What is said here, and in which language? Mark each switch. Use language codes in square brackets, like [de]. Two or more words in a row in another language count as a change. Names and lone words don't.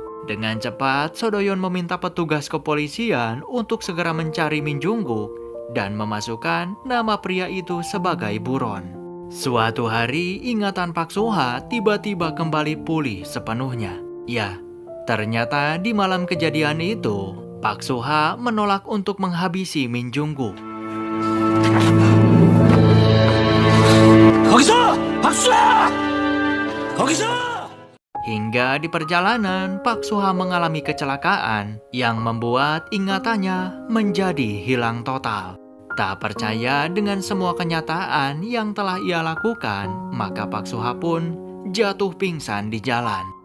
[id] Dengan cepat, Sondoyon meminta petugas kepolisian untuk segera mencari Min Jungguk dan memasukkan nama pria itu sebagai buron. Suatu hari, ingatan Pak Suha tiba-tiba kembali pulih sepenuhnya. Ya, ternyata di malam kejadian itu, Pak Suha menolak untuk menghabisi Min Jungguk. [ko] 거기서! 박수야! 거기서! [id] Hingga di perjalanan, Pak Suha mengalami kecelakaan yang membuat ingatannya menjadi hilang total. Tak percaya dengan semua kenyataan yang telah ia lakukan, maka Pak Suha pun jatuh pingsan di jalan.